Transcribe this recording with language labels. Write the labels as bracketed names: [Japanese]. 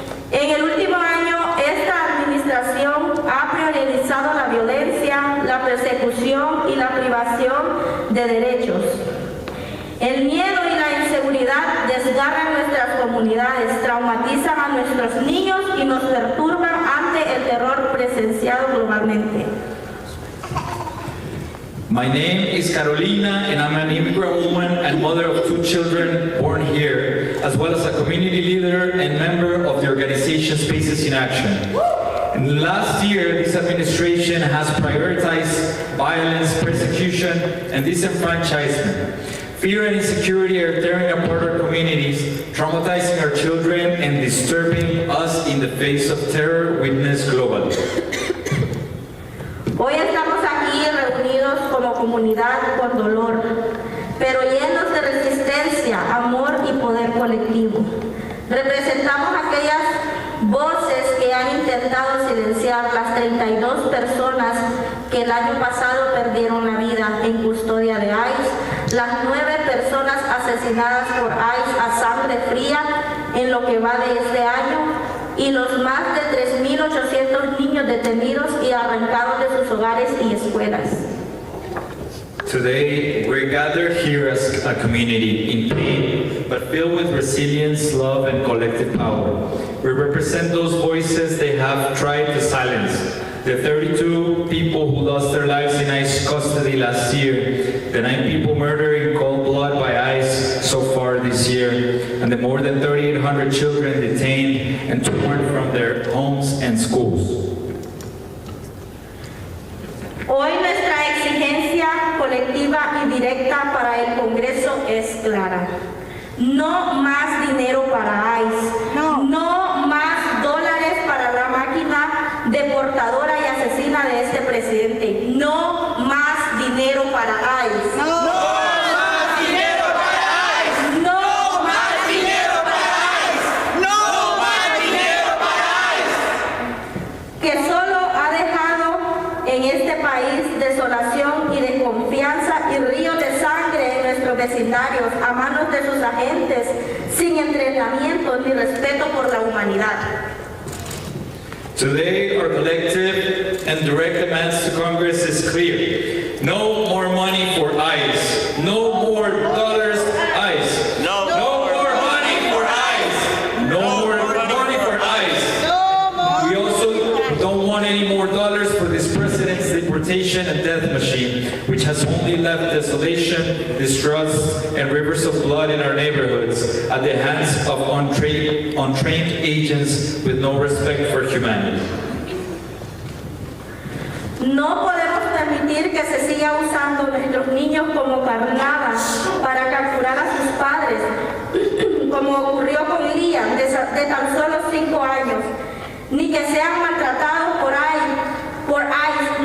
[Spanish] En el último año, esta administración ha priorizado la violencia, la persecución y la privación de derechos. El miedo y la inseguridad desgarran nuestras comunidades, traumatizan a nuestros niños y nos perturban ante el terror presenciado globalmente. [English] My name is Carolina and I'm an immigrant woman and mother of 2 children born here, as well as a community leader and member of the organization Spaces in Action. And last year, this administration has prioritized violence, persecution, and disenfranchisement. Fear and insecurity are tearing apart our communities, traumatizing our children, and disturbing us in the face of terror witnessed globally. [Spanish] Hoy estamos aquí reunidos como comunidad con dolor, pero llenos de resistencia, amor y poder colectivo. Representamos aquellas voces que han intentado silenciar las 32 personas que el año pasado perdieron la vida en custodia de ICE, las 9 personas asesinadas por ICE a sangre fría en lo que va de este año y los más de 3.800 niños detenidos y arrancados de sus hogares y escuelas. [English] Today, we're gathered here as a community in pain, but filled with resilience, love, and collective power. We represent those voices they have tried to silence. The 32 people who lost their lives in ICE custody last year, the 9 people murdered in cold blood by ICE so far this year, and the more than 3,800 children detained and torn from their homes and schools. [Spanish] Hoy nuestra exigencia colectiva y directa para el Congreso es clara. No más dinero para ICE, no más dólares para la máquina deportadora y asesina de este presidente, no más dinero para ICE. No más dinero para ICE. No más dinero para ICE. No más dinero para ICE. Que solo ha dejado en este país desolación y desconfianza y ríos de sangre en nuestros vecindarios a manos de sus agentes sin entrenamiento ni respeto por la humanidad. [English] Today, our collective and direct demands to Congress is clear. No more money for ICE. No more dollars, ICE. No more money for ICE. No more money for ICE. We also don't want any more dollars for this president's deportation and death machine, which has only left desolation, distrust, and rivers of blood in our neighborhoods at the hands of untrained agents with no respect for humanity. [Spanish] No podemos permitir que se siga usando nuestros niños como carnadas para capturar a sus padres, como ocurrió con Liam, de tan solo 5 años, ni que sean maltratados por ICE.